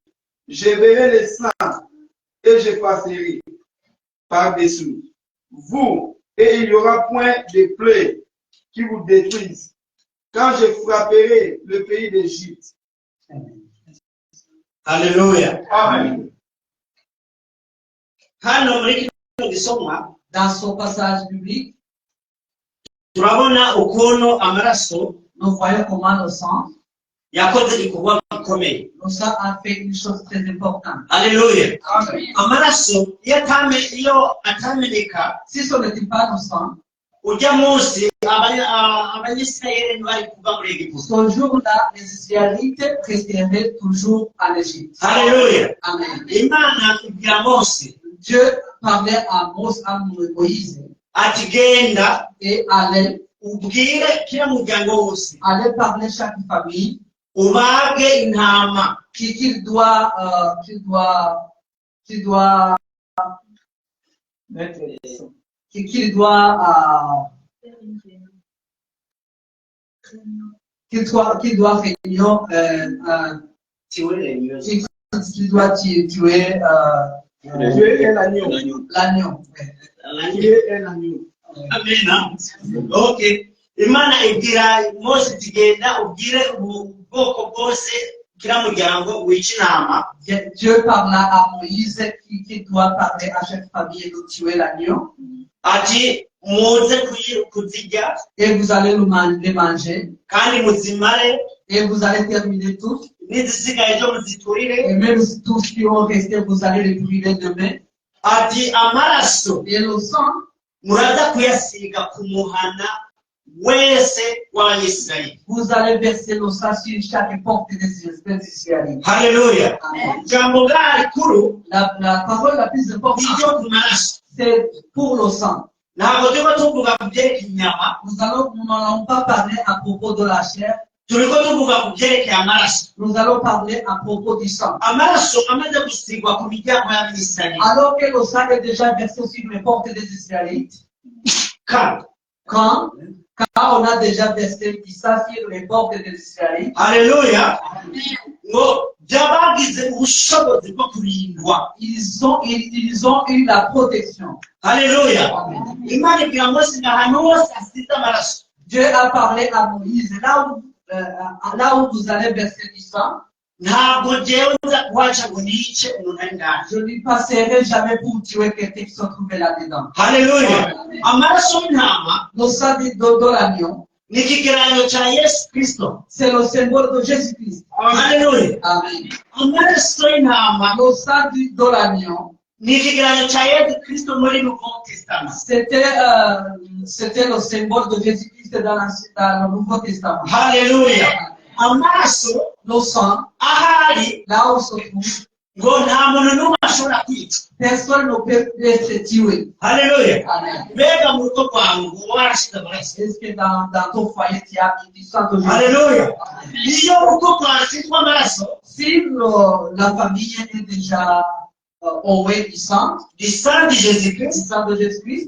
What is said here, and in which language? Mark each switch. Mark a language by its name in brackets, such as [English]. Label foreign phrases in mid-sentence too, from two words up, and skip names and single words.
[French] Je verrai le sang et je passerai par-dessous vous, et il n'y aura point de plaies qui vous détruisent. Quand je frapperai le pays d'Égypte. Alléluia. Amen. [Rundi] Hano muri kino gisomwa [French] Dans son passage biblique, [Rundi] turabona ukuntu amaraso [French] nous voyons comment le sang [Rundi] yakoze igikorwa gikomeye. [French] le sang a fait une chose très importante. Alléluia. Amen. [Rundi] Amaraso iyo atameneka [French] Si ce n'était pas le sang, [Rundi] ujya munsi abanyisirayeli ntibari kuva muri Egiputa. [French] ce jour-là, les Israélites resteraient toujours en Égypte. Alléluia. Amen. [Rundi] Imana ibwira Mose [French] Dieu parlait à Moïse [Rundi] ati genda [French] et allait [Rundi] ubwire kila muryango wose [French] parler chaque famille [Rundi] ubage intama [French] qu'il doit réunir, qu'il doit tuer Dieu est l'agneau. l'agneau. Dieu est l'agneau. Amen. Okay. [Rundi] Imana ibwira Mose ati genda ubwire ubwoko bwose kila muryango wica intama. [French] Dieu parla à Moïse qui doit parler à chaque famille et de tuer l'agneau. [Rundi] Ati muze kuzirya [French] Et vous allez les manger. [Rundi] kandi muzimare [French] Et vous allez terminer tous. [Rundi] n'izisigaye zo muziturire. [French] Et même tous qui ont resté, vous allez les brûler demain. [Rundi] Ati amaraso [French] Et le sang, [Rundi] muraza kuyasiga ku muhana wese w'Abanyisirayeli. [French] vous allez verser le sang sur chaque porte des Israélites. Haleluya. Amen. [Rundi] Jambo gari kuru [French] La parole la plus importante, [Rundi] n'iryo ku maraso. [French] c'est pour le sang. [Rundi] Ntabwo turiko tuvuga ku byerekeye inyama, [French] Nous n'allons pas parler à propos de la chair, [Rundi] turiko tuvuga ku byerekeye amaraso. [French] nous allons parler à propos du sang. [Rundi] Amaraso amaze gusigwa ku miryango y'Abisirayeli. [French] Alors que le sang est déjà versé sur les portes des Israélites, quand on a déjà versé du sang sur les portes des Israélites, Haleluya. [Rundi] Ngo byabagize ubushobozi bwo kurindwa. [French] ils ont eu la protection. Haleluya. [Rundi] Imana ibwira Mose ahantu hose hasize amaraso. [French] Dieu a parlé à Moïse, là où vous allez verser du sang, [Rundi] Ntabwo jewe nza kuhaca ngo nice umuntu ari ngaho. [French] je ne passerai jamais pour tuer quelqu'un qui se trouvait là-dedans. [Rundi] Haleluya. Amaraso y'intama [French] Le sang de l'agneau, [Rundi] ni ikigereranyo cya Yesu Kristo. [French] c'est le symbole de Jésus-Christ. Haleluya. Amen. [Rundi] Amaraso y'intama [French] Le sang de l'agneau, [Rundi] ni ikigereranyo cya Yesu Kristo muri [French] Nouveau Testament. c'était le symbole de Jésus-Christ dans le Nouveau Testament. [Rundi] Haleluya. Amaraso [French] Le sang, [Rundi] ahari [French] là où se trouve, [Rundi] ngo nta muntu n'umwe ashobora kwica. [French] personne ne peut être tué. Haleluya. Amen. [Rundi] Mbega mu rugo rwawe ngo warashize amaraso. [French] Est-ce que dans ton foyer, tu as du sang de Jésus? Haleluya. [Rundi] Iyo urugo rwawe rufite amaraso, [French] Si la famille est déjà ouée du sang du sang de du Jésus-Christ. sang de Jésus-Christ,